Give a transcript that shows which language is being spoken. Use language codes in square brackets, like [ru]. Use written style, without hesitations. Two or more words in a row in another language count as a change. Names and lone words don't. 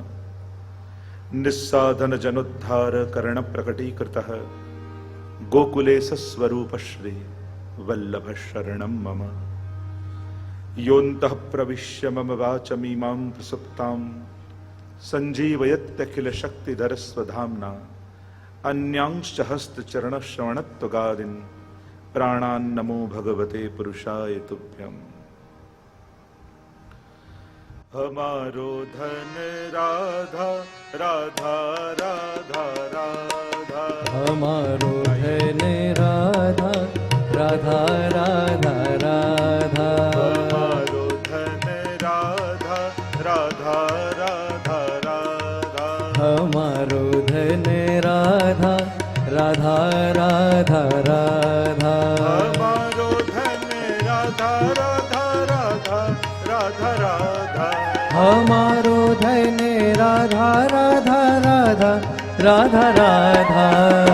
[sa] निस्साधन जनोद्धार करण प्रकटीकृतः गोकुले सस्वरूप श्री वल्लभ शरणम मम. योऽन्तः प्रविश्य मम वाचमिमां प्रसुप्तां सञ्जीवयत्यखिल शक्तिधर स्वधाम्ना अन्यांश्च हस्तचरण श्रवणत्वगादीन् प्राणान् नमो भगवते पुरुषाय तुभ्यम्. [bra] हमारो धन राधा राधा राधा राधा, हमारो धन राधा राधा राधा राधा, हमारो धन राधा राधा राधा राधा, हमारो धन રાધા રાધા રાધા [gu] અમારો ધન રાધા રાધા રાધા રાધા રાધા [bra] हमारो धन राधा राधा राधा राधा राधा